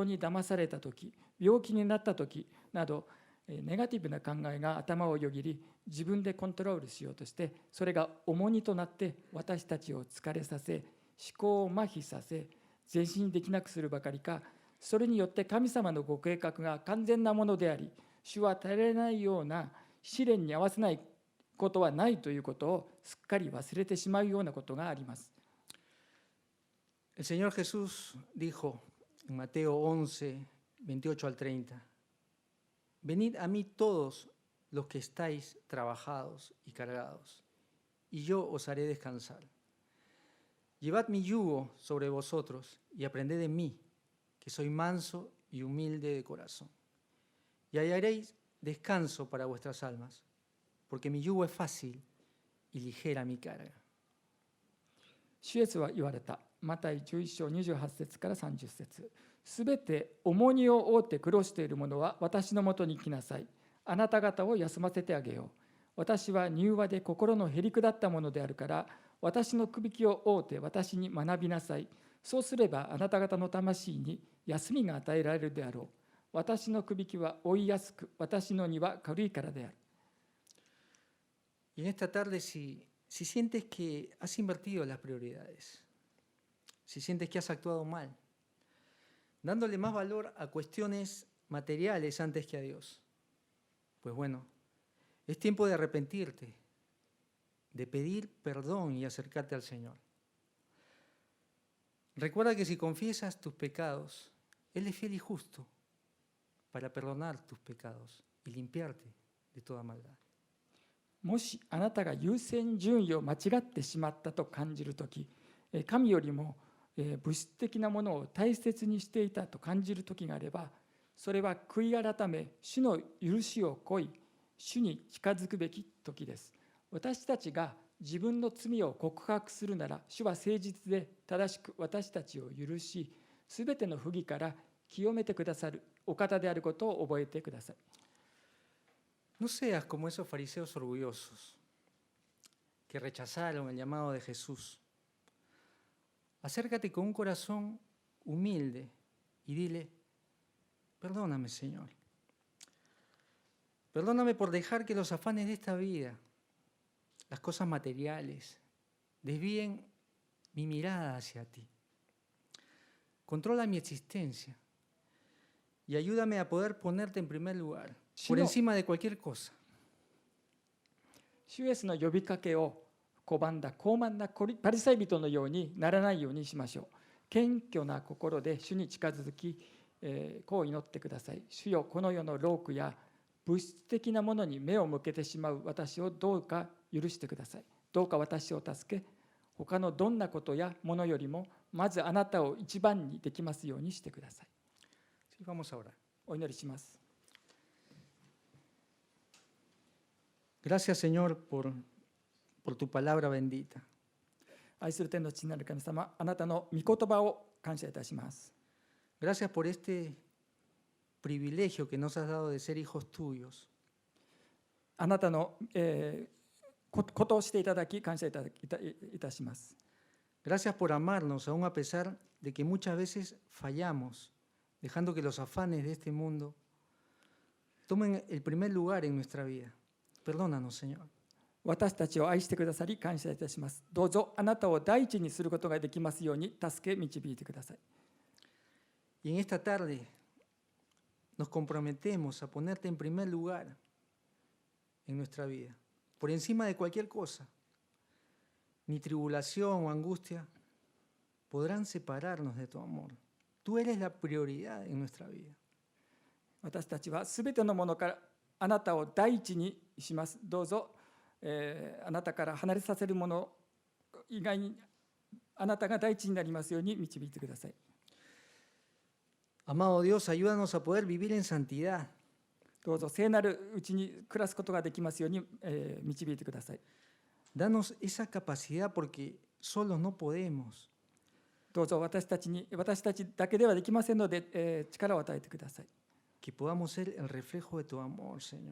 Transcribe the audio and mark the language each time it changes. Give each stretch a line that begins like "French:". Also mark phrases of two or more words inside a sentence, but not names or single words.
Japanese: に騙されたとき、病気になったときなど、ネガティブな考えが頭をよぎり、自分でコントロールしようとして、それが重荷となって私たちを疲れさせ、思考を麻痺させ、前進できなくするばかりか、それによって神様のご計画が完全なものであり、主は耐えられないような試練に合わせないことはないということをすっかり忘れてしまうようなことがあります。
Spanish: El Señor Jesús dijo en Mateo 11, 28 al 30, Venid a mí todos los que estáis trabajados y cargados, y yo os haré descansar. Llevad mi yugo sobre vosotros y aprended de mí, que soy manso y humilde de corazón. Y hallaréis descanso para vuestras almas, porque mi yugo es fácil y ligera mi carga.
Japanese: 主イエスは言われた。マタイ11章28節から30節。すべて重荷を負って苦労している者は私のもとに来なさい。あなた方を休ませてあげよう。私は柔和で心のへりくだったものであるから、私のくびきを負うて私に学びなさい。そうすればあなた方の魂に休みが与えられるであろう。私のくびきは負いやすく、私の荷は軽いからである。
Spanish: Y en esta tarde, si sientes que has invertido las prioridades, si sientes que has actuado mal, dándole más valor a cuestiones materiales antes que a Dios, pues bueno, es tiempo de arrepentirte, de pedir perdón y acercarte al Señor. Recuerda que si confiesas tus pecados, Él es fiel y justo para perdonar tus pecados y limpiarte de toda maldad.
Japanese: もしあなたが優先順位を間違ってしまったと感じるとき、 神よりも物質的なものを大切にしていたと感じる時があれば、それは悔い改め、主の許しを請い、主に近づくべき時です。私たちが自分の罪を告白するなら、主は誠実で正しく私たちを許し、すべての不義から清めてくださるお方であることを覚えてください。
Spanish: No seas como esos fariseos orgullosos que rechazaron el llamado de Jesús. Acércate con un corazón humilde y dile: perdóname, Señor. Perdóname por dejar que los afanes de esta vida, las cosas materiales, desvíen mi mirada hacia ti. Controla mi existencia y ayúdame a poder ponerte en primer lugar, por encima de cualquier cosa.
Japanese: 主イエスの呼びかけを拒んだ傲慢なパリサイ人のようにならないようにしましょう。謙虚な心で主に近づき、こう祈ってください。主よ、この世の労苦や物質的なものに目を向けてしまう私をどうか許してください。どうか私を助け、他のどんなことやものよりもまずあなたを一番にできますようにしてください。
Spanish: Sí, vamos a orar.
Japanese: お祈りします。
Spanish: Gracias, Señor, por tu palabra bendita.
Japanese: 愛する天の父なる神様、あなたの御言葉を感謝いたします。
Spanish: Gracias por este privilegio que nos has dado de ser hijos tuyos.
Japanese: あなたの、ことをしていただき感謝いたします。
Spanish: Gracias por amarnos aún a pesar de que muchas veces fallamos, dejando que los afanes de este mundo tomen el primer lugar en nuestra vida. Perdónanos, Señor.
Japanese: 私たちを愛してくださり感謝いたします。どうぞあなたを第一にすることができますように助け導いてください。
Spanish: Y en esta tarde nos comprometemos a ponerte en primer lugar en nuestra vida, por encima de cualquier cosa. Ni tribulación o angustia podrán separarnos de tu amor. Tú eres la prioridad en nuestra vida.
Japanese: 私たちはすべてのものからあなたを第一にします。どうぞ、あなたから離れさせるもの以外にあなたが第一になりますように導いてください。
Spanish: Amado Dios, ayúdanos a poder vivir en santidad.
Japanese: どうぞ聖なるうちに暮らすことができますように、導いてください。
Spanish: Danos esa capacidad porque solos no podemos.
Japanese: どうぞ私たちだけではできませんので、力を与えてください。
Spanish: Que podamos ser el reflejo de tu amor, Señor.